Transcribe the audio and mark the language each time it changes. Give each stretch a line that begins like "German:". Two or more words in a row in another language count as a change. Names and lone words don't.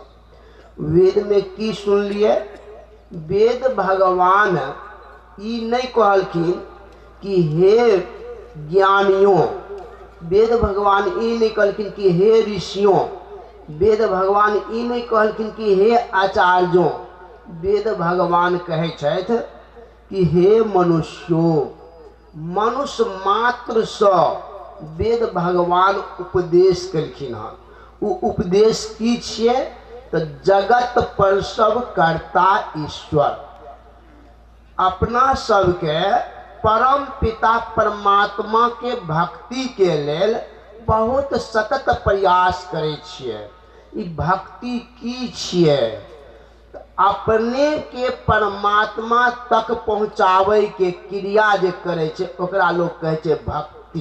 Maithili: वेद में की सुन लिए, वेद भगवान ई नहीं कहलखिन कि हे ज्ञानियों वेद भगवान ई नहीं कहलखिन कि हे ऋषियों, वेद भगवान ई नहीं कहलखिन कि हे आचार्यों, वेद भगवान कहै छथि कि हे मनुष्यों। मनुष्य मात्र सँ वेद भगवान उपदेश केलखिन हँ। ओ उपदेश की छियै तऽ जगत पर सब कर्ता ईश्वर, अपना सबके परम पिता परमात्मा के भक्ति के लेल बहुत सतत प्रयास करै छियै। ई भक्ति की छियै? अपने के परमात्मा तक पहुँचाबै के क्रिया जे करै छै ओकरा लोग कहै छै भक्ति।